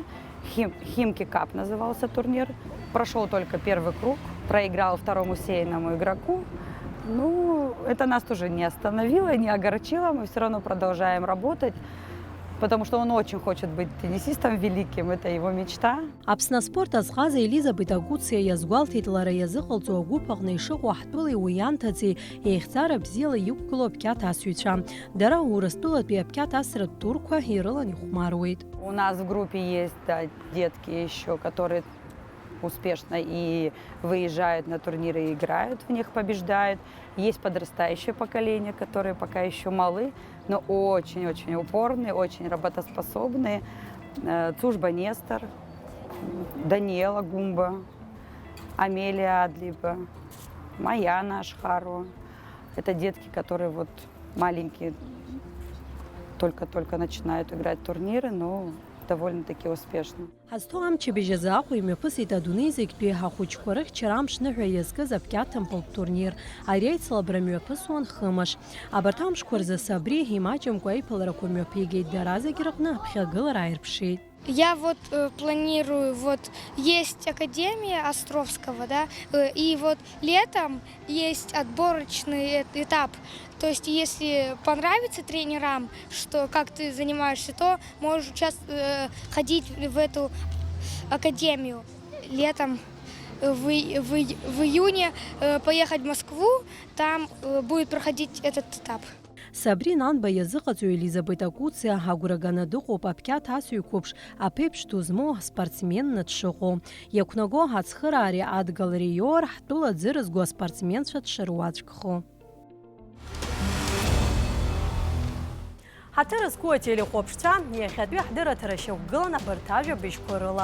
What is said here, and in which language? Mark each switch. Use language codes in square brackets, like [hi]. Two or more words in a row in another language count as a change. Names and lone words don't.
[ru] Химки Кап назывался турнир. Прошел только первый круг, проиграл второму сейному игроку. Это нас тоже не остановило, не огорчило. Мы все равно продолжаем работать, потому что он очень хочет быть теннисистом великим, это его мечта. [ab] Аԥсны аспорт азҟаза Елизабет Акуциа иазгәалҭеит лара иазыҟалҵо агәыԥ аҟны ишыҟоу ҳтәылеи уи ианҭаӡеи еихҵара бзиала иқәгылоу аԥкьаҭ асыҩцәа. Дара Урыстәылатәи аԥкьаҭ асратә турқәа ирылан ихәмаруеит. [ru] У нас в группе есть детки еще, которые успешно и выезжают на турниры и играют в них, побеждают. Есть подрастающее поколение, которые пока еще малы, но очень-очень упорные, очень работоспособные. Цужба Нестор, Даниэла Гумба, Амелия Адлиба, Маяна Ашхарова. Это детки, которые маленькие, только-только начинают играть турниры, но довольно-таки успешно. [ab] Ҳазтоам чебежезааху имҩаԥысит адунеи зегьтәи ҳахәыҷқәа рыхьчара амшныҳәа иазкыз аԥкьаҭампылтә турнир. Ари аицлабра мҩаԥысуан хымаш. Абарҭ амшқәа рзы Сабри имаҷымкәа аиԥыларақәа мҩаԥигеит, дара зегь рыҟны аԥхьагылара ааирԥшит. [ru] Я вот планирую, вот есть Академия Островского, да, и вот летом есть отборочный этап. То есть, если понравится тренерам, что как ты занимаешься, то можешь ходить в эту академию. Летом в июне поехать в Москву, там будет проходить этот этап. [ab] Сабри Нанба иазыҟаҵаҩ Елизабета Куциа агәра-ганы дыҟоуп аԥкьаҭ асыҩқәыԥш аԥеиԥш ду змоу спортсменны дшыҟоу. Иақәнаго ҳацхыраареи адгалареи иоур ҳтәыла дзырызго аспортсменцәа дшыруаӡәкхо. Ҳаҭыр зқәу ателехәаԥшцәа иахьатәи ҳдырраҭара шьақәгылан абарҭ ажәабжьқәа рыла.